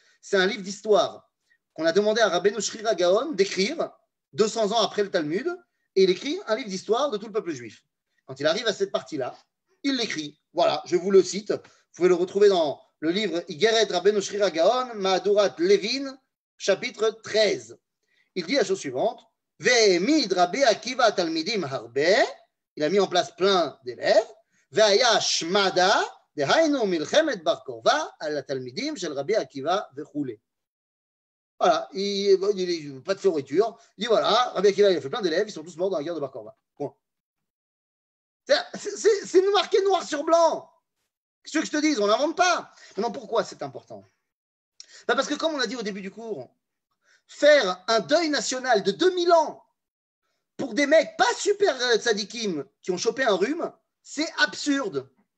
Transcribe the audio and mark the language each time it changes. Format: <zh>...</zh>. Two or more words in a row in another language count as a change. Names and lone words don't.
<fr>C'est un livre d'histoire qu'on a demandé à Rabbeinu Shri Ragaon d'écrire 200 ans après le Talmud. Et il écrit un livre d'histoire de tout le peuple juif. Quand il arrive à cette partie-là, il l'écrit. Voilà, je vous le cite. Vous pouvez le retrouver dans le livre Igeret Rabbeinu Shri Ragaon, Mahadurat Levin, chapitre 13. Il dit la chose suivante.</fr> <he>והעמיד רבי עקיבא תלמידים הרבה.</he> <fr>Il a mis en place plein d'élèves.</fr> <he>והיה שמדא דהיינו מלחמת בר כוזבא על תלמידים של רבי עקיבא וכולי.</he> <fr>Voilà, il dit pas de fioriture. Il dit voilà, Rabbi Akiva il a fait plein d'élèves, ils sont tous morts dans la guerre de Bar Korva. Point. C'est marqué noir sur blanc. Qu'est-ce que je te dise? On n'invente pas. Maintenant, pourquoi c'est important? Parce que comme on a dit au début du cours, faire un deuil national de 2000 ans pour des mecs pas super tzadikim qui ont chopé un rhume, c'est absurde.</fr>